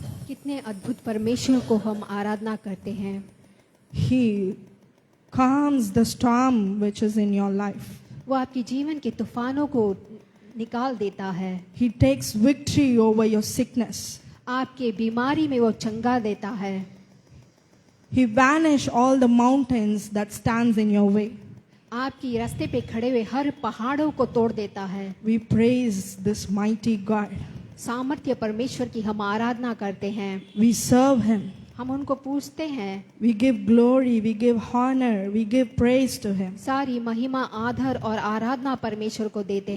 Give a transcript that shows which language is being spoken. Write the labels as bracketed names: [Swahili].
[Hindi] कितने अद्भुत परमेश्वर को हम आराधना करते हैं [English] He calms the storm which is in your life. [Hindi] वो आपके जीवन के तूफानों को निकाल देता है [English] He takes victory over your sickness. [Hindi] आपके बीमारी में वो चंगा देता है [English] He banish all the mountains that stands in your way. [Hindi] आपकी रास्ते पे खड़े हुए हर पहाड़ों को तोड़ देता है [English] We praise this mighty God. [Hindi] सामर्थ्य परमेश्वर की हम आराधना करते हैं [English] We serve Him. [Hindi] हम उनको पूजते हैं [English] We give glory, we give honor, we give praise to Him. [Hindi] सारी महिमा आदर और आराधना परमेश्वर को देते